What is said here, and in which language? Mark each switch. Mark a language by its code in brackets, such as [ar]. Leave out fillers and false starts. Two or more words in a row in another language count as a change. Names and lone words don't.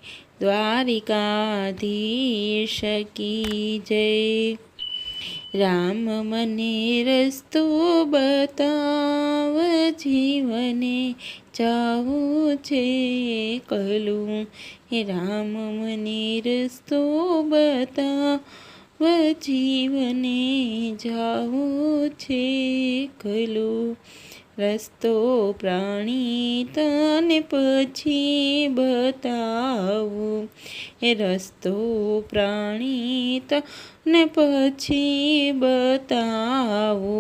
[hi] द्वारिकाधीश की जय। [gu] રામ મને રસ્તો બતાવ, જીવને જાવું છે એકલું। હે રામ મને રસ્તો બતાવ, જીવને જાવું છે એકલું। રસ્તો પ્રાણી તને પછી બતાવું। હે રસ્તો પ્રાણી તને પછી બતાવું।